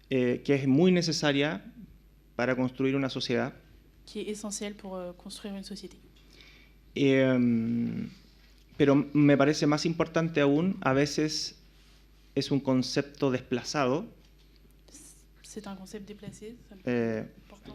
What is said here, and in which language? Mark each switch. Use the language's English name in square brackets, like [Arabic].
[Spanish] que es muy necesaria para construir una sociedad. [French] qui est essentielle pour construire une société. [Spanish] Pero me parece más importante aún, a veces es un concepto desplazado. [French] C'est un concept déplacé, ça me paraît important.